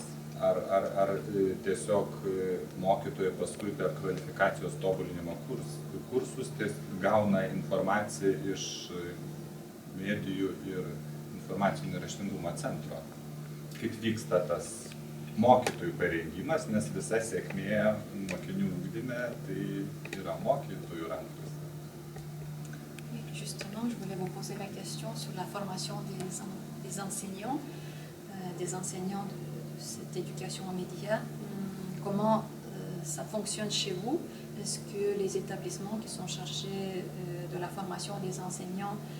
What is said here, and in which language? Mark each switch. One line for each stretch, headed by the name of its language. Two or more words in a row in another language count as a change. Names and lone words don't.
Lithuanian: Ar tiesiog mokytojai paskui per kvalifikacijos tobulinimo kursus gauna informaciją iš medijų ir informacinio raštingumo centro? Kaip vyksta tas mokytojų parengimas, nes visa sėkmė mokinių ugdyme tai yra mokytojų rankose.
French: Justement, je voulais vous poser la question sur la formation des enseignants de cette éducation aux médias. Comment ça fonctionne chez vous? Est-ce que les établissements qui sont chargés de la formation des enseignants